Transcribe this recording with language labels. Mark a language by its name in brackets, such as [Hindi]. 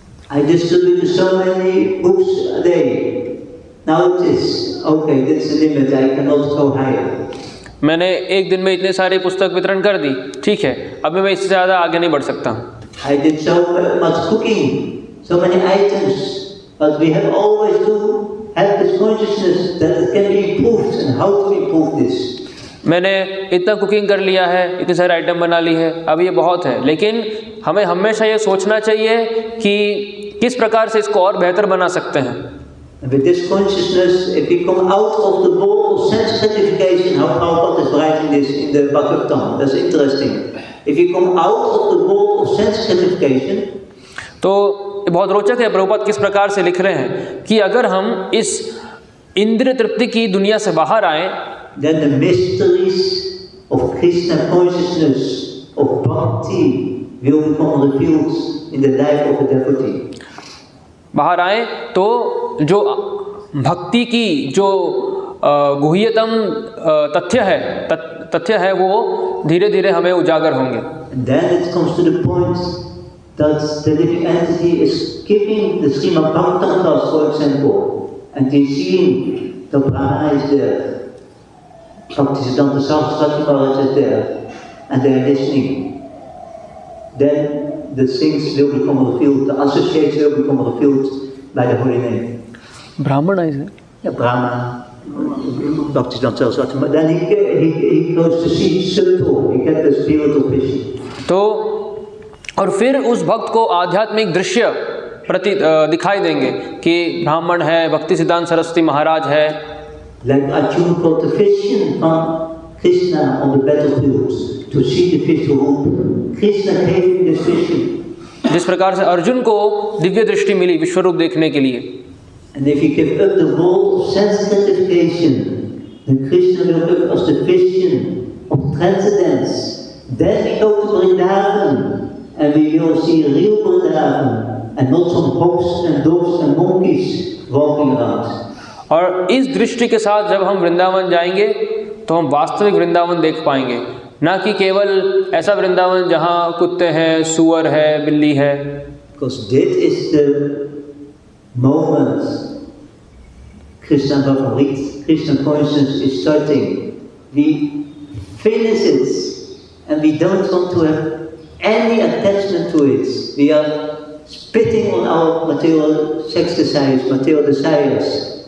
[English] I distribute so many books a day. Now it is okay. That's the limit. I cannot go higher. [Hindi] मैंने एक दिन में इतने सारे पुस्तक वितरण कर दी, ठीक है, अभी मैं इससे ज़्यादा आगे नहीं बढ़ सकता। [English] I did so much cooking, so many items, but we have always to have this consciousness that it can be improved and how to improve this. [Hindi] मैंने इतना कुकिंग कर लिया है, इतने सारे आइटम बना ली है, अब ये बहुत है, लेकिन हमें हमेशा ये सोचना चाहिए कि किस प्रकार से इसको और बेहतर बना सकते हैं। [English] With this consciousness, if we come out of the world of sense gratification, how Prabhupada is writing this in the Bhagavatam, that's interesting. If we come out of the world of sense gratification, [Hindi] तो बहुत रोचक है प्रभुपाद किस प्रकार से लिख रहे हैं कि अगर हम इस इंद्रिय तृप्ति की दुनिया से बाहर आए, [English] then the mysteries of Krishna consciousness, of bhakti, will become revealed in the life of a devotee. [Hindi] बाहर आए तो जो भक्ति की जो गुह्यतम तथ्य है वो धीरे धीरे हमें उजागर होंगे। [English] And then it comes to the point that the living entity is giving the Srimad Bhagavatam class, for example, and they're seeing the Brahma is there, Bhaktisiddhanta Saraswati Maharaj is there, and they're listening. Then the things will become revealed, the associates will become revealed by the holy name. Brahmana is it? Yeah, Brahma, Bhaktisiddhanta Saraswati Maharaj. Then he goes to see subtle, he gets the spiritual vision. [Hindi] तो और फिर उस भक्त को आध्यात्मिक दृश्य दिखाई देंगे कि ब्राह्मण है, भक्ति सिद्धांत सरस्वती महाराज है। [English] Like Arjuna got the vision from Krishna on the battlefield to see the visual. Krishna gave him this vision. [Hindi] जिस प्रकार से अर्जुन को दिव्य दृष्टि मिली विश्वरूप देखने के लिए। [English] And if you give up the world of sense gratification, then Krishna will give us the vision of transcendence. Then we go to Vrindavan and we will see real Vrindavan and not some hogs and dogs and monkeys walking around. [Hindi] और इस दृष्टि के साथ जब हम वृंदावन जाएंगे तो हम वास्तविक वृंदावन देख पाएंगे, ना कि केवल ऐसा वृंदावन जहाँ कुत्ते हैं, सुअर है, बिल्ली है। [English] Because that is the moment Krishna Bhagavat, Krishna consciousness is starting. We finish it and we don't want to have any attachment to it. We are spitting on our material sex desires, material desires.